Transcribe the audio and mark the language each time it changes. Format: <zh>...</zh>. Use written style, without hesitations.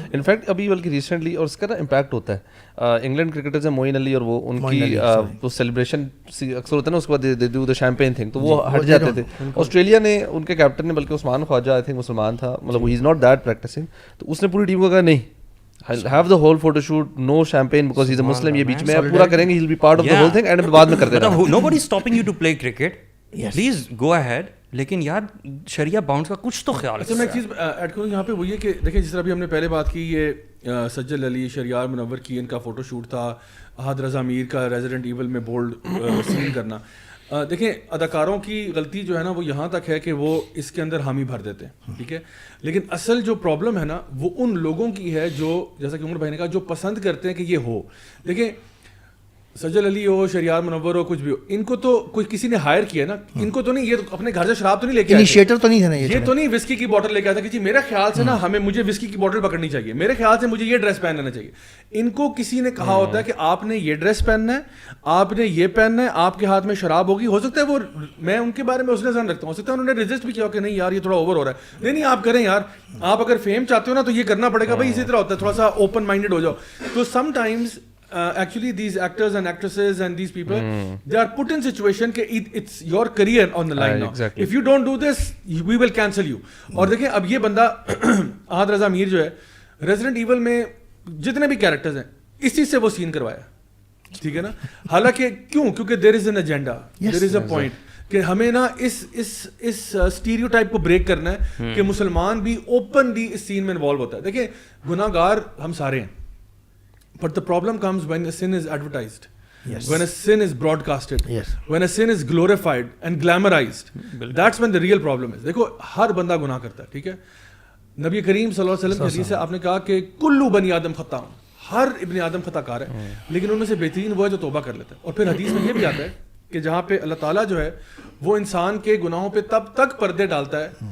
<ur>In fact ابھی بلکہ recently, اور اس کا نا امپیکٹ ہوتا ہے, انگلینڈ کرکٹرز ہیں معین علی, اور وہ ان کی وہ سیلیبریشن اکثر ہوتا ہے نا, اس کے بعد</ur> <en>they do the champagne thing,</en> <ur>تو وہ ہٹ جاتے تھے. آسٹریلیا نے, ان کے کیپٹن نے, بلکہ عثمان خواجہ آئی تھنک مسلمان تھا, مطلب</ur> <en>he is not that practicing,</en> <ur>تو اس نے پوری ٹیم کو کہا نہیں,</ur> <en>have the whole photo shoot, no champagne because he's a Muslim,</en> <ur>یہ بیچ میں پورا کریں گے,</ur> <en>he'll be part of the whole thing,</en> <ur>and بعد میں کرتے رہنا.</ur> <en>nobody is stopping you to play cricket, please go ahead,</en> <ur>لیکن یار شریعہ باؤنڈس کا کچھ تو خیال ہے. میں ایک چیز ایڈ کروں یہاں پہ, وہ یہ کہ دیکھیں جس طرح ابھی ہم نے پہلے بات کی, یہ سجل علی, شہریار منور کی ان کا فوٹو شوٹ تھا, احد رضا میر کا ریزیڈنٹ ایول میں بولڈ سین کرنا. دیکھیں اداکاروں کی غلطی جو ہے نا وہ یہاں تک ہے کہ وہ اس کے اندر حامی بھر دیتے ہیں, ٹھیک ہے, لیکن اصل جو پرابلم ہے نا وہ ان لوگوں کی ہے جو, جیسا کہ عمر بھائی نے کہا, جو پسند کرتے ہیں کہ یہ ہو. دیکھیں سجل علی ہو, شہریار منور ہو, کچھ بھی ہو, ان کو تو کوئی کسی نے ہائر کیا نا, ان کو تو نہیں, یہ اپنے گھر سے شراب تو نہیں لے کے, انیشیٹر تو نہیں تھا نا, یہ تو نہیں وسکی کی بوٹل لے کے آتا کہ جی میرے خیال سے نا مجھے وسکی کی بوٹل پکڑنی چاہیے, میرے خیال سے مجھے یہ ڈریس پہن لینا چاہیے. ان کو کسی نے کہا ہوتا ہے کہ آپ نے یہ ڈریس پہننا ہے, آپ نے یہ پہننا ہے, آپ کے ہاتھ میں شراب ہوگی. ہو سکتا ہے وہ, میں ان کے بارے میں اس نے ذہن رکھتا ہوں, ہو سکتا ہے انہوں نے رجسٹ بھی کیا کہ نہیں یار یہ تھوڑا اوور ہو رہا ہے, نہیں آپ کریں یار, آپ اگر فیم چاہتے ہو نا تو یہ کرنا پڑے گا بھائی, اسی طرح ہوتا ہے, تھوڑا سا اوپن مائنڈیڈ ہو جاؤ. تو some times</ur> <en>actually these actors and actresses and these people they are put in situation کہ it's your career on the line now, if you don't do this we will cancel you.</en> <ur>اور دیکھیں اب یہ بندہ احد رضا میر جو ہے resident evil میں جتنے بھی کیریکٹرز ہیں اسی سے وہ سین کروایا, ٹھیک ہے نا, حالانکہ کیوں, کیونکہ</ur> <en>there is an agenda, there is a point</en> <ur>کہ ہمیں نا اس اسٹیریو ٹائپ کو بریک کرنا ہے کہ مسلمان بھی اوپنلی اس سین میں انوالو ہوتا ہے. دیکھیں گناہ گار ہم سارے ہیں,</ur> <en>but the problem comes when a sin is advertised, when a sin is broadcasted, when a sin is glorified and glamorized, that's when the real problem is.</en> <ur>دیکھو ہر بندہ گناہ کرتا ہے, ٹھیک ہے, نبی کریم صلی اللہ علیہ وسلم کی حدیث سے آپ نے کہا کہ کلو بنی آدم خطا, ہر ابن آدم خطا کار ہے, لیکن ان میں سے بہترین وہ ہے جو توبہ کر لیتا ہے. اور پھر حدیث میں یہ بھی آتا ہے کہ جہاں پہ اللہ تعالیٰ جو ہے وہ انسان کے گناہوں پہ تب تک پردے ڈالتا ہے</ur>